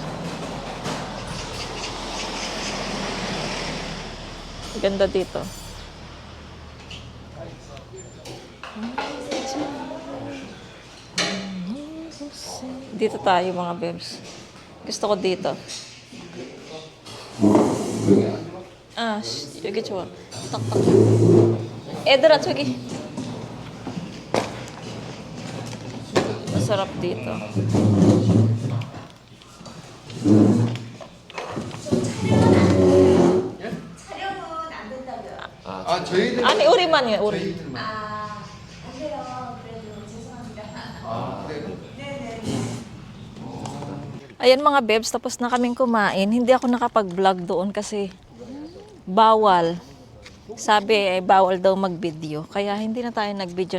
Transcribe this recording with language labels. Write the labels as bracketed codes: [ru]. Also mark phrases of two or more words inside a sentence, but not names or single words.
[tl] Ganda dito. Dito tayo mga bebs. Gusto ko dito. [ko] 여기 좋아. 딱딱. 얘들아, 저기. [tl] Masarap dito. [ko] 아 저희들 아니, 우리만이에요, 우리. [tl] Ayan mga bebs, tapos na kaming kumain. Hindi ako nakapag-vlog doon kasi bawal. Sabi bawal daw mag-video. Kaya hindi na tayo nag-video.